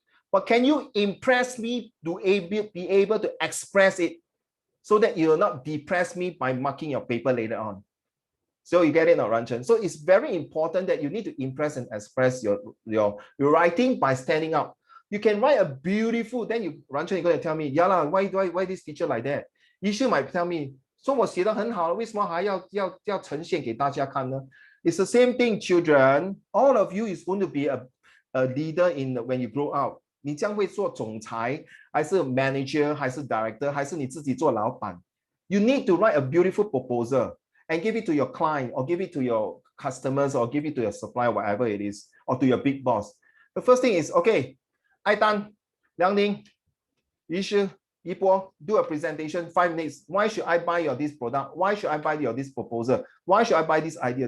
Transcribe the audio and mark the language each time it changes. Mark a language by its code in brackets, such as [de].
[en] But can you impress me to be able to express it so that you will not depress me by marking your paper later on? So you get it now, Ranchen. So it's very important that you need to impress and express your writing by standing up. You can write a beautiful, then you Ranchen, you're going to tell me, yeah, why this teacher like that? Yishu might tell me, so [zh] 我写得很好，为什么还要呈现给大家看呢？ [en] It's the same thing, children. All of you is going to be a leader when you grow up. [zh] 你将会做总裁，还是 manager， 还是 director， 还是你自己做老板？ [en] You need to write a beautiful proposal and give it to your client, or give it to your customers, or give it to your supplier, whatever it is, or to your big boss. The first thing is, okay, 艾丹、梁宁、于是、一波 do a presentation 5 minutes. Why should I buy your this product? Why should I buy your this proposal? Why should I buy this idea?